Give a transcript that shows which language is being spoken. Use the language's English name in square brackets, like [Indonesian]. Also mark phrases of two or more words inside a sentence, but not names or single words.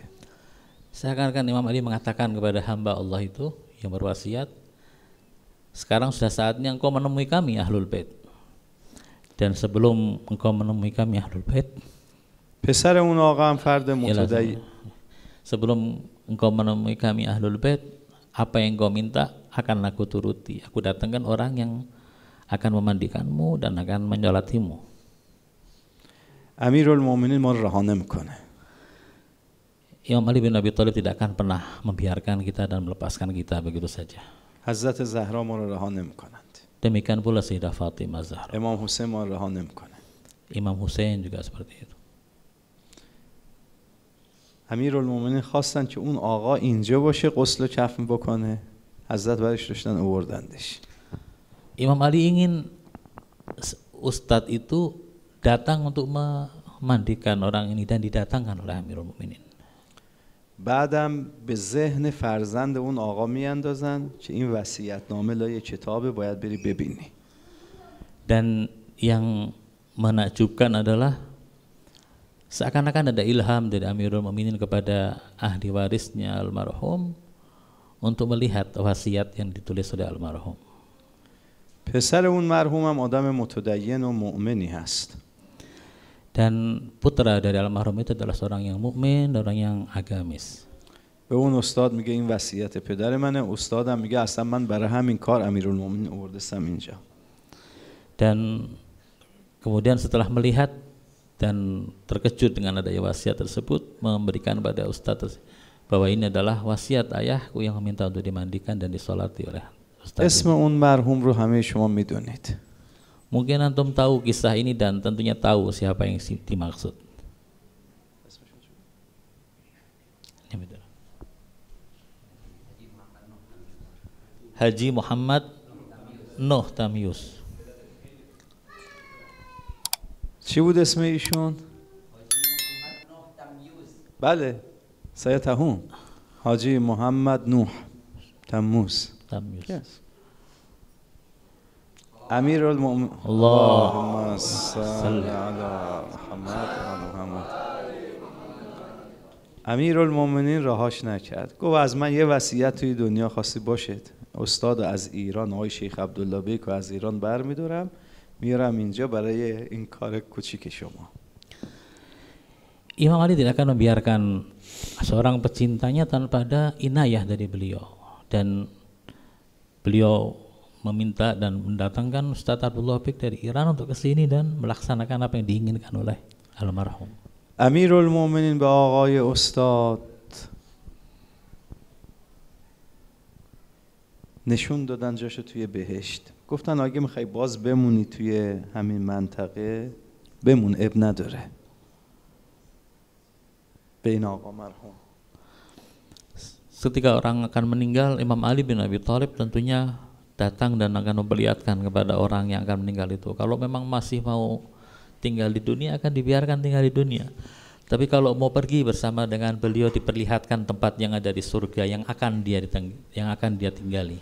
[Indonesian] Seakan-akan Imam Ali mengatakan kepada hamba Allah itu yang berwasiat, sekarang sudah saatnya engkau menemui kami Ahlul Bait, dan sebelum engkau menemui kami Ahlul Bait, [Persian] پسر اون آقا هم فرد متدین. [Indonesian] Sebelum engkau menemui kami Ahlul Bait, apa yang engkau minta akan aku turuti. Aku datangkan orang yang akan memandikanmu dan akan menyolatimu. [Persian] امیرالمؤمنین ما رو رها نمیکنه. [Indonesian] Imam Ali bin Abi Thalib tidak akan pernah membiarkan kita dan melepaskan kita begitu saja. [Persian] حضرت زهرا ما رو رها نمیکنند. [Indonesian] Demikian pula Sayyidah Fatimah Zahra. [Persian] امام حسین ما رو رها نمیکنه. [Indonesian] Imam Hussein juga seperti itu. [Persian] امیرالمؤمنین خواستن که اون آقا اینجا باشه غسل و کفن بکنه، حضرت برش داشتن آوردندش. [Indonesian] Imam Ali ingin Ustadz itu datang untuk memandikan orang ini dan didatangkan oleh Amirul Mukminin. [Persian] بعدم به ذهن فرزند اون آقا میاندازن که این وصیت‌نامه لای کتابه، باید بری ببینی. [Indonesian] Dan yang menakjubkan adalah seakan-akan ada ilham dari Amirul Mukminin kepada ahli warisnya almarhum untuk melihat wasiat yang ditulis oleh almarhum. [Persian] پسر اون مرحوم هم آدم متدین و مؤمنی هست. [Indonesian] Dan putra dari almarhum itu adalah seorang yang mukmin, orang yang agamis. [Persian] به اون استاد میگه این وصیت پدر منه، استادم میگه اصلا من برای همین کار امیرالمومنین آوردستم اینجا. [Indonesian] Dan kemudian setelah melihat dan terkejut dengan adanya wasiat tersebut, memberikan pada Ustadz bahwa ini adalah wasiat ayahku yang meminta untuk dimandikan dan disolati oleh Ustadz. [Persian] اسم اون مرحوم رو همه شما میدونید. [Indonesian] Mungkin antum tahu kisah ini dan tentunya tahu siapa yang dimaksud. Haji Muhammad Nuh Tamyus. [Persian] چی بود اسم ایشون؟ بله سیدهم حاجی محمد نوح تموز. Yes. [Arabic] امیرالمؤمنین اللهم صل علی محمد و محمد. [Persian] امیرالمؤمنین رهاش نکرد، گفت از من یه وصیت توی دنیا خاصی باشد، استاد از ایران آقای شیخ عبدالله بیک از ایران برمی‌دارم میارم اینجا برای این کار کوچیک شما. [Indonesian] Imam Ali tidak akan membiarkan seorang pecintanya tanpa ada inayah dari beliau, dan beliau meminta dan mendatangkan Ustadz Abdullah Bik dari Iran untuk ke sini dan melaksanakan apa yang diinginkan oleh almarhum. [Persian] امیرالمؤمنین به آقای استاد نشون دادن جاشو توی بهشت، گفتن اگه میخوای باز بمونی توی همین منطقه بمون، اب نداره. به این آقا مرحوم. [Indonesian] Ketika orang akan meninggal, Imam Ali bin Abi Thalib tentunya datang dan akan memperlihatkan kepada orang yang akan meninggal itu, kalau memang masih mau tinggal di dunia akan dibiarkan tinggal di dunia, tapi kalau mau pergi bersama dengan beliau diperlihatkan tempat yang ada di surga yang akan dia tinggali.